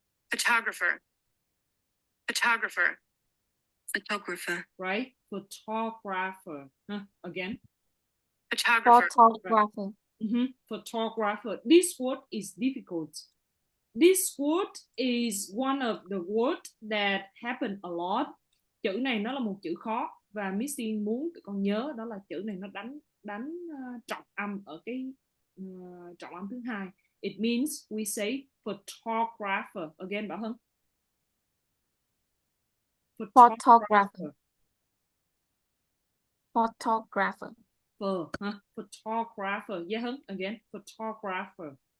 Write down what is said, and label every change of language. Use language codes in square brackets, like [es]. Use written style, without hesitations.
[en] Photographer. Photographer. Photographer. Right? Photographer. Again. Photographer. Photographer. Photographer. This word is difficult. This word is one of the words that happen a lot. [vi] Chữ này nó là một chữ khó và Missing muốn tụi con nhớ đó là chữ này nó đánh trọng âm ở cái trọng âm thứ hai. [en] It means we say photographer. Again, Bảo Hân. Photographer. Photographer. Photographer. Yeah, Hân. Again, photographer.